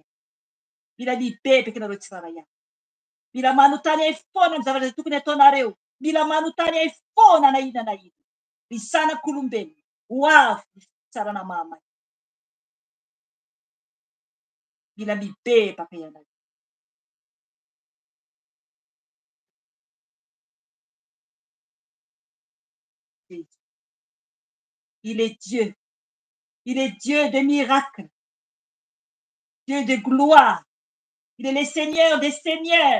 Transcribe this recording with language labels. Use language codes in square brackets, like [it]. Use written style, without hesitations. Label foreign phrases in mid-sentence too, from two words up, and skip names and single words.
[mg] Mila mibebaka ianareo tsirairay. Mila manontany ay foana ny zavatra tokony ataonareo. Mila manontany ay foana na ina na ina. Ny zanak'olombelona ho avy ny fitsarana mamay. Mila mibebaka ianareo. [fr] Il est Dieu. Il est Dieu de miracles. Dieu de gloire. Il est le Seigneur des seigneurs.